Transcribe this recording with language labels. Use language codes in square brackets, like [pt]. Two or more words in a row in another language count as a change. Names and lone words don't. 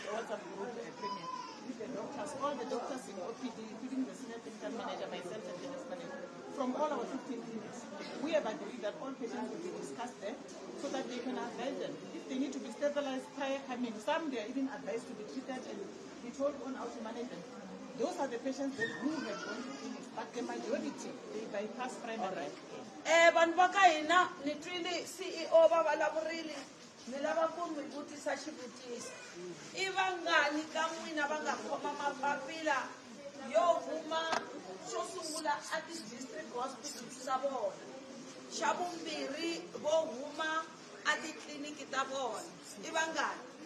[en] established a WhatsApp group Premier, with the doctors, all the doctors in OPD, including the senior clinical manager, myself, and the nurse manager, from all our 15 clinics. We have agreed that all patients will be discussed there so that they can advise them. If they need to be stabilized prior coming, some they are even advised to be treated and be told on how to manage them. Those are the patients that who have gone to clinics, but the majority, they bypass primary. [ts] Vanhu va ka hina ni twile CEO va vulavurile ni lava ku mi vutisa xivutiso I vangani ka n'wina va nga khoma mapapila yo huma xo sungula a [en] ti-district hospitals [ts] ta vona xa vumbirhi vo huma a titliliniki ta vona I vangani